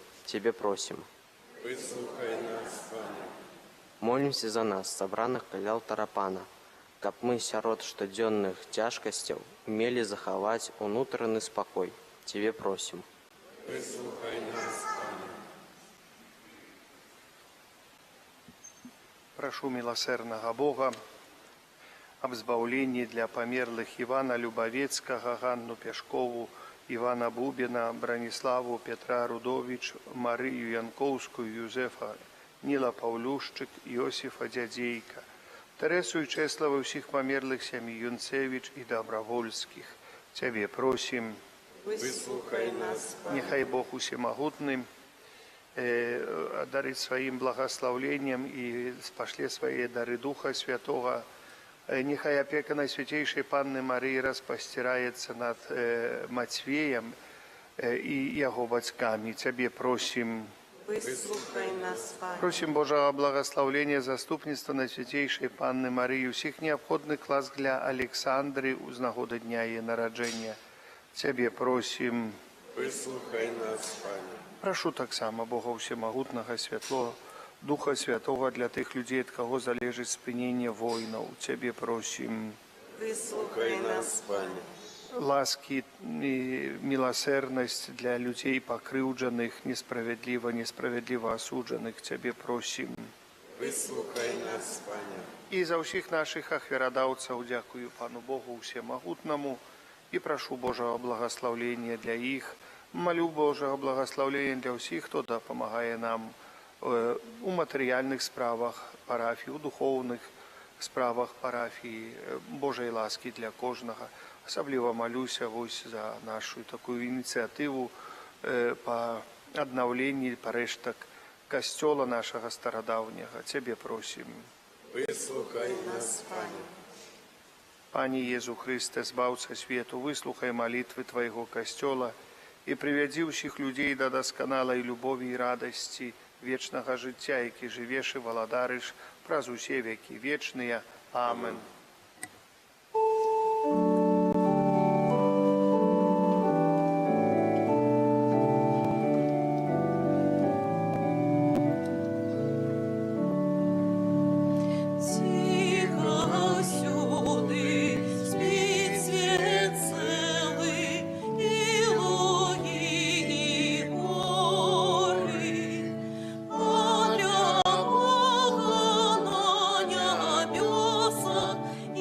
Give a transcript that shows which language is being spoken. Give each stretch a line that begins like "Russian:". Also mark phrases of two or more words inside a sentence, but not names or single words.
Belarusian: Цябе просім. Выслухай нас, Пане. Молимся за нас, сабраных каля алтара Пана, каб мы сярод штодзённых цяжкасцяў умелі захаваць унутраны спакой. Цябе просім. Выслухай нас, Пане.
Russian: Прошу милосердного Бога об избавлении для померлых Ивана Любовецкого, Ганну Пешкову, Ивана Бубина, Брониславу, Петра Рудович, Марию Янковскую, Юзефа Нила Павлющик, Иосифа Дядейка, Тересу и Чеслава всех померлых семей Юнцевич и Добровольских. Тебе просим,
Belarusian: Выслухай нас, Пане.
Russian: нехай Бог усемогутный одарит своим благословлением и пошле свои дары Духа Святого. Нехай опека Найсвятейшей Панны Марии распостирается над Матвеем и его батьками. Тебе просим,
Belarusian: Вислухай нас, Пане.
Russian: просим Божьего благословения, заступництва Найсвятейшей Панны Марии, всех необходных класс для Александры з нагоди дня її народження. Тебе просим, Выслухай нас, Пане.
Ukrainian: прошу так само Бога Всемогутного, Святлого, Духа Святого для тих людей, від кого залежить спинення воїнів.
Russian: Тебе просим,
Belarusian: Вислухай нас, Пане.
Russian: ласки и милосердность для людей покрывдженных, несправедливо осудженных. Тебе просим.
Belarusian: Выслухай нас, Пане.
Russian: И за всех наших ахверодавцев дякую Пану Богу Всемогутному и прошу Божьего благословения для их.
Ukrainian: Молю Божьего благословения для всех, кто допомагає нам у материальных справах парафії, у духовних справах парафії, Божої ласки для кожного. Особливо молюся ось за нашу таку ініціативу по обновлению решток костела нашего стародавнего. Тебе просим.
Belarusian: Выслухай нас, Пане.
Ukrainian: Пане Єзу Христе, Збавця світу, вислухай молитви Твоего костела и приведи всіх людей до досконалої любові і радості вічного життя, які живеш і володариш праз усі веки вічні. Амен. Тихо сюди, спить світ целий, і луги, і гори, а для Бога на небесах